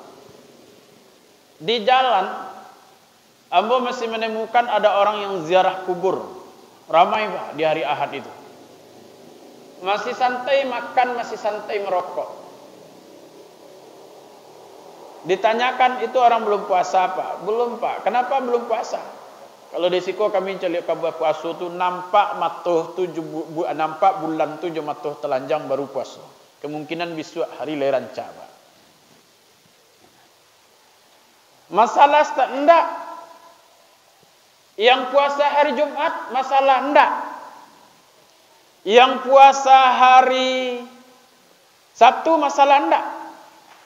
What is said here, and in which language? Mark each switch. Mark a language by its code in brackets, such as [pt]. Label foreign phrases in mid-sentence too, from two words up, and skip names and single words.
[id] Di jalan, Ambo masih menemukan ada orang yang ziarah kubur, ramai Pak di hari Ahad itu. Masih santai makan, masih santai merokok. Ditanyakan itu orang belum puasa Pak? Belum Pak. Kenapa belum puasa? [min] Kalau di Siko kami celiak kabar puasa tu nampak nampak bulan 7 matuh telanjang baru puasa. [id] Kemungkinan besok hari leranca Pak. Masalah enggak. Yang puasa hari Jumat masalah enggak. Yang puasa hari Sabtu masalah enggak.